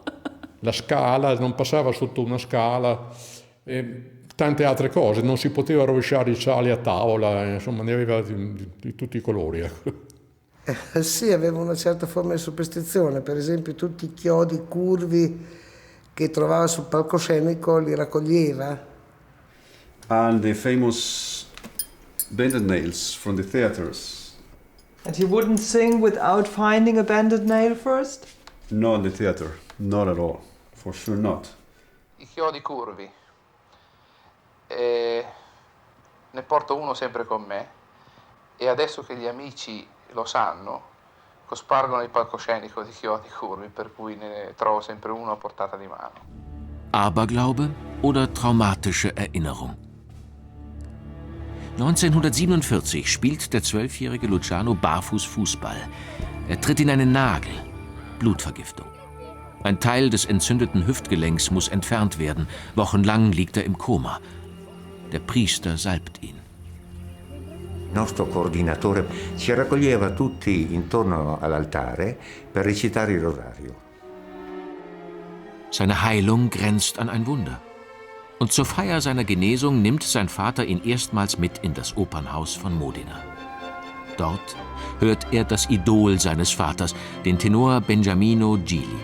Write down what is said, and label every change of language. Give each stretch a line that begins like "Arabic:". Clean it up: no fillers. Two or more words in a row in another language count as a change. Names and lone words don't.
Italian: La scala, non passava sotto una scala, tante altre cose, non si poteva rovesciare i sali a tavola, insomma ne aveva di tutti i colori. Sì, aveva una certa forma di superstizione, per esempio tutti i chiodi curvi che trovava sul palcoscenico li raccoglieva.
English: And the famous bended nails from the theaters. And he wouldn't sing without finding a bended nail first? Not in the theater, not at all, for sure not.
Italian: I chiodi curvi. Ne porto uno sempre con me e adesso che gli amici lo sanno, cospargono il palcoscenico di chiodi curvi, per cui ne trovo sempre uno a portata di mano.
German: Aberglaube oder traumatische Erinnerung? 1947 spielt der 12-jährige Luciano barfuß Fußball. Er tritt in einen Nagel. Blutvergiftung. Ein Teil des entzündeten Hüftgelenks muss entfernt werden. Wochenlang liegt er im Koma. Der Priester salbt ihn.
Italian: Il nostro coordinatore ci raccoglieva tutti intorno all'altare per recitare il rosario.
German: Seine Heilung grenzt an ein Wunder. Und zur Feier seiner Genesung nimmt sein Vater ihn erstmals mit in das Opernhaus von Modena. Dort hört er das Idol seines Vaters, den Tenor Beniamino Gigli.